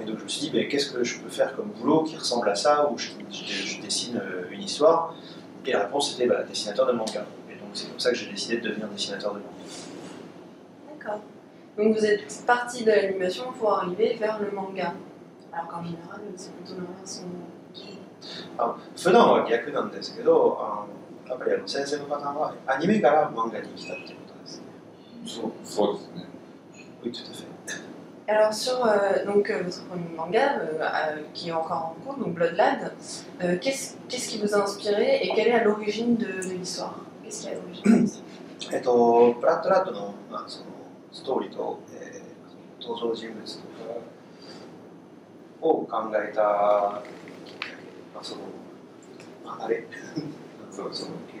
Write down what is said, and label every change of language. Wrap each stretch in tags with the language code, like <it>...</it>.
<fr>Et donc, je me suis dit, mais qu'est-ce que je peux faire comme boulot qui ressemble à ça, où je dessine une histoire? Et la réponse, c'était dessinateur de manga. Et donc, c'est comme ça que j'ai décidé de devenir dessinateur de manga. D'accord. Donc, vous êtes parti de l'animation pour arriver vers le manga. Alors qu'en général, c'est plutôt l'inverse.</fr> <ja>普段は逆なんですけど、やっぱり先生の方はアニメから漫画に来たっていうことですね。そうですね。</ja> <fr>Oui, tout à fait. Alors sur donc, votre premier manga qui est encore en cours, donc Blood Lad, qu'est-ce qui vous a inspiré et quelle est à l'origine de l'histoire? Qu'est-ce qui est à l'origine de l'histoire?</fr> <ja>ブラッドラッドの、そのストーリーと、登場人物とかを考えたあれそうです。</ja>